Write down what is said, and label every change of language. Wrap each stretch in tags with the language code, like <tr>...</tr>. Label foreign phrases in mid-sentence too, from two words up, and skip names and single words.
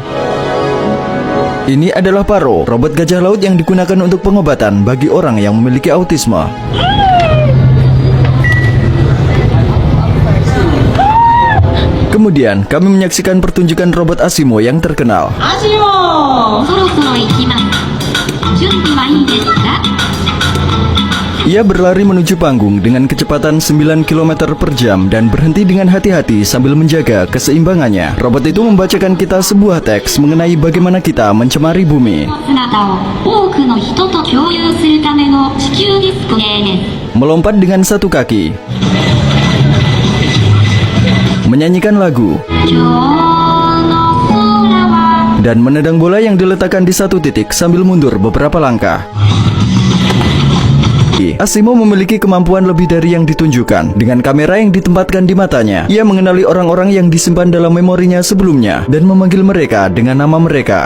<id>Ini adalah Paro, robot gajah laut yang digunakan untuk pengobatan bagi orang yang memiliki autisme. Kemudian, kami menyaksikan pertunjukan robot Asimo yang terkenal.</id> <ja>そろそろ行きます。準備はいいですか？</ja> <id>Ia berlari menuju panggung dengan kecepatan 9 km per jam dan berhenti dengan hati-hati sambil menjaga keseimbangannya. Robot itu membacakan kita sebuah teks mengenai bagaimana kita mencemari bumi.</id> <ja>姿を多くの人と共有するための地球ディスコです。</ja> <id>Melompat dengan satu kaki. Menyanyikan lagu.</id> <ja>今日の空は</ja> <id>Dan menendang bola yang diletakkan di satu titik sambil mundur beberapa langkah. Asimo memiliki kemampuan lebih dari yang ditunjukkan. Dengan kamera yang ditempatkan di matanya, ia mengenali orang-orang yang disimpan dalam memorinya sebelumnya dan memanggil mereka dengan nama mereka.</id>